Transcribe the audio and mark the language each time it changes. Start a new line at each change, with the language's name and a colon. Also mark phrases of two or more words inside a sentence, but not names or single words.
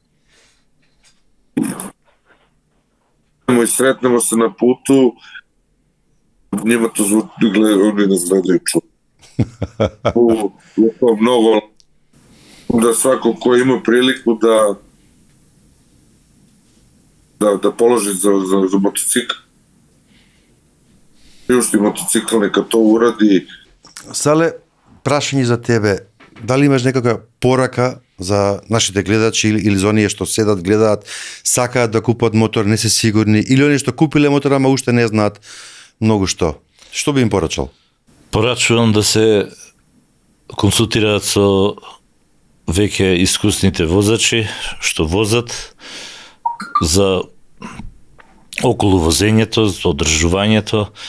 Serbian: i sretnemo se na putu, njima to zvuči, oni nas gledaju mnogo, da svako ko ima priliku da položi za motocikl, priušti motocikl, neka to uradi.
Macedonian: Сале, прашање за тебе, дали имаш некаква порака за нашите гледачи или за оние што седат, гледаат, сакаат да купат мотор, не се сигурни, или оние што купиле мотор, ама уште не знаат многу што? Што би им порачал? Порачувам да се консултираат со веќе искусните возачи што возат за околу возењето, за одржувањето.